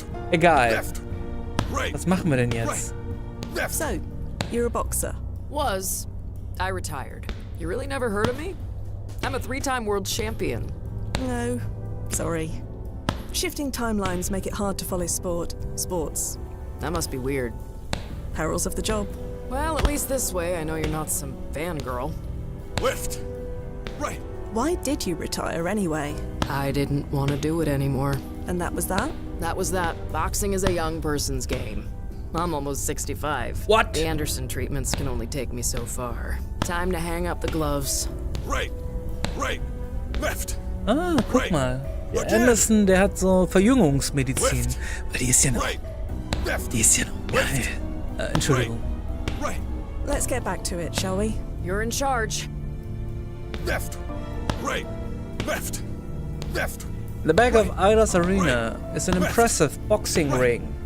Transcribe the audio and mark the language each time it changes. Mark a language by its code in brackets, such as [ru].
[de] Egal. Was machen wir denn jetzt? [en] So, you're a boxer. Was. I retired. You really never heard of me? I'm a 3-time world champion. No, sorry. Shifting timelines make it hard to follow sports. That must be weird. Perils of the job. Well, at least this way I know you're not some fangirl. Left. Right. Why did you retire anyway? I didn't want to do it anymore. And that was that? That was that. Boxing is a young person's game. I'm almost 65. What? The Anderson treatments can only take me so far. Time to hang up the gloves. Right, left. [de] Ah, guck mal. Der Anderson, der hat so Verjüngungsmedizin. Weil die ist ja noch... Die ist ja noch geil. Entschuldigung. [en] Right. Let's get back to it, shall we? You're in charge. Left, right, left. The back of Ida's arena is an impressive boxing ring.